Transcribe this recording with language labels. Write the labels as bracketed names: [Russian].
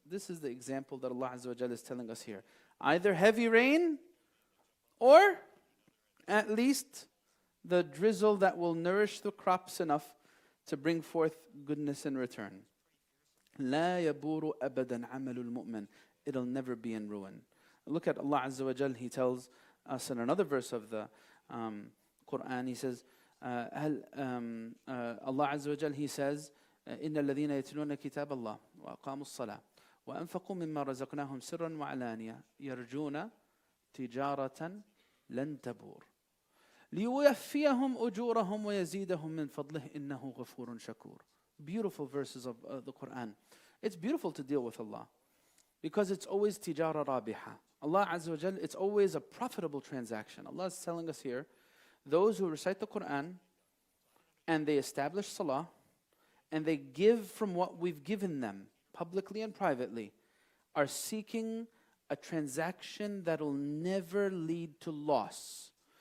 [English] This is the example that Allah Azza wa Jalla is telling us here. Either heavy rain, or at least the drizzle that will nourish the crops enough to bring forth goodness in return. [Arabic] لا يبور أبدا عمل المؤمن. [English] It'll never be in ruin. Look at Allah Azza wa Jal. He tells us in another verse of the Quran. He says, Allah Azza wa Jal, He says, [Arabic] إن الذين يتلون كتاب الله وأقاموا الصلاة وأنفقوا مما رزقناهم سرا وعلانية يرجون تجارة لن تبور لِيُوَفِّيَهُمْ أُجُورَهُمْ وَيَزِيدَهُمْ مِنْ فَضْلِهِ إِنَّهُ غَفُورٌ شَكُورٌ. [English] Beautiful verses of the Quran. It's beautiful to deal with Allah because it's always [Arabic] tijara rabiha. [English] Allah Azza wa Jal, it's always a profitable transaction. Allah is telling us here, those who recite the Quran and they establish salah and they give from what we've given them, publicly and privately, are seeking a transaction that will never lead to loss.